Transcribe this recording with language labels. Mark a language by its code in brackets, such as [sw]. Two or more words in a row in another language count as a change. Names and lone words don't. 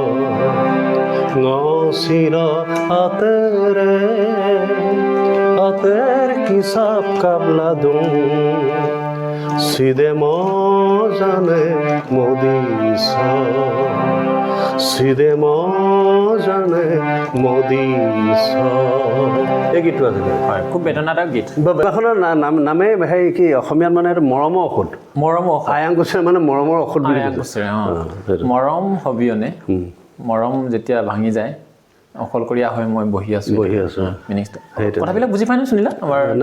[mrg] ngosilo ater kisab kabla dum side mojane modiso side mojane modiso [as] এই গীতটো আছিলে হয় খুব বেদনাদায়ক গীত বাবাখনৰ নামে হেৰি কি অসমীয়াত মানে এইটো মৰমৰ ঔষধ আয়াং কছাৰী মানে মৰমৰ ঔষধ বুলি মৰম হবিয়নে মৰম যেতিয়া ভাঙি যায় অকলকৰীয়া হৈ মই বহি আছোঁ কথাবিলাক বুজি পাই নে সুনীলা আমাৰ